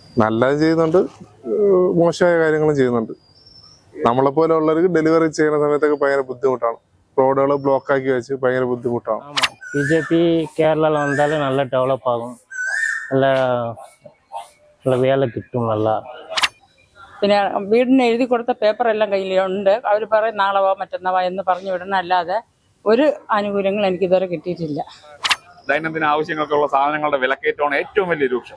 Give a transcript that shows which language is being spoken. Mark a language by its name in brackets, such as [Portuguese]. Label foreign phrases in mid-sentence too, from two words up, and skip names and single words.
[Malayalam] നല്ലത് ചെയ്യുന്നുണ്ട്, മോശമായ കാര്യങ്ങളും ചെയ്യുന്നുണ്ട്. നമ്മളെപ്പോലെ ഉള്ളവർക്ക് ഡെലിവറി ചെയ്യുന്ന സമയത്തൊക്കെ ഭയങ്കര ബുദ്ധിമുട്ടാണ്. റോഡുകൾ ബ്ലോക്ക് ആക്കി വെച്ച് ഭയങ്കര ബുദ്ധിമുട്ടാണ്. [Tamil] பிஜேபி கேரளாவில் வந்தாலும் நல்லா டெவலப் ஆகும், [Malayalam] നല്ല നല്ല വേല കിട്ടും. നല്ല പിന്നെ വീടിന് എഴുതി കൊടുത്ത പേപ്പറെല്ലാം കയ്യിലുണ്ട്. അവർ പറയും നാളെ വാ മറ്റന്നാ വാ എന്ന് പറഞ്ഞു വിടണം, അല്ലാതെ ഒരു ആനുകൂല്യങ്ങൾ എനിക്ക് ഇതുവരെ കിട്ടിയിട്ടില്ല. ദൈനംദിന ആവശ്യങ്ങൾക്കുള്ള സാധനങ്ങളുടെ വിലക്കയറ്റമാണ് ഏറ്റവും വലിയ രൂക്ഷം.